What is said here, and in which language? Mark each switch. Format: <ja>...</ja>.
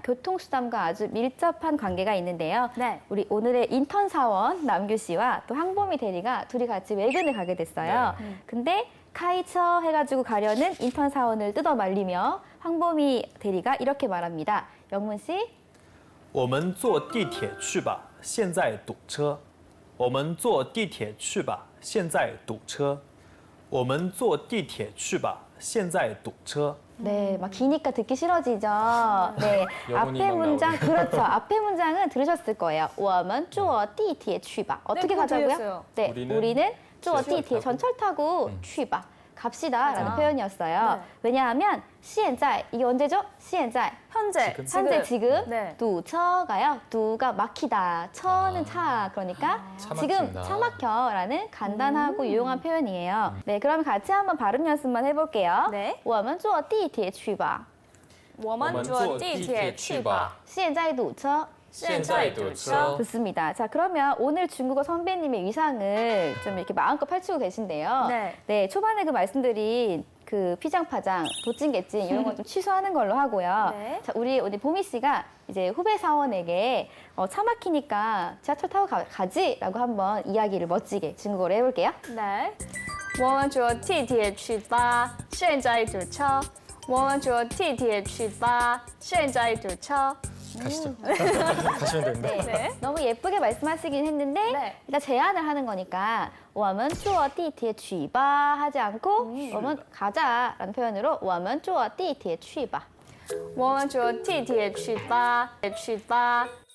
<ko>교통수단과 아주 밀접한 관계가 있는데요. 네. 우리 오늘의 인턴 사원 남규 씨와 또 항범이 대리가 둘이 같이 외근을 가게 됐어요. 근데 카이처 해가지고 가려는 인턴 사원을 뜯어 말리며 항범이 대리가 이렇게 말합니다. 영문 씨,</ko> <zh>我们坐地铁去吧，现在堵车。我们坐地铁去吧，现在堵车。我们坐地铁去吧，现在堵车。</zh> <ko>네, 막 기니까 듣기 싫어지죠. 네, 영혼이 앞에 막 문장 나오네. 그렇죠. 앞에 문장은 들으셨을 거예요.</ko> <zh>我们坐地铁去吧.</zh> <ko>어떻게 그거 가자고요? 들렸어요. 네, 우리는 坐 지하철</ko> <zh>地铁</zh> <ko>타고. 전철 타고</ko> <zh>去吧.</zh> <ko>갑시다라는 맞아. 표현이었어요. 네. 왜냐하면</ko> <zh>现在</zh> <ko>이게 언제죠?</ko> <zh>现在</zh> <ko>현재, 현재 지금 네.</ko> <zh>堵车</zh> <ko>가요. 堵가 막히다. 처는 차. 그러니까 차 지금 막힌다. 차 막혀라는 간단하고 유용한 표현이에요. 네, 그럼 같이 한번 발음 연습만 해볼게요. 네.</ko> <zh>我们坐地铁去吧. 我们坐地铁去吧。现在堵车. 现在堵车.</zh> <ko>좋습니다. 자, 그러면 오늘 중국어 선배님의 위상을 좀 이렇게 마음껏 펼치고 계신데요. 네. 초반에 그 말씀드린 그 피장파장, 도찐개찐 이런 건 좀 취소하는 걸로 하고요. 네. 자, 우리 보미 씨가 이제 후배 사원에게 차 막히니까 지하철 타고 가지라고 한번 이야기를 멋지게 중국어로 해볼게요. 네.</ko> <zh>我们坐地铁去吧，现在堵車。我们坐地铁去吧，现在堵車。</zh> <ko>가시죠. 가시면 됩니다. 네. 너무 예쁘게 말씀하시긴 했는데 네. 일단 제안을 하는 거니까</ko> <zh>我们坐地铁去吧</zh> <ko>하지 않고 我们 가자라는 표현으로 我们坐地铁去吧.</ko> <zh>我们坐地铁去吧，去吧。</zh>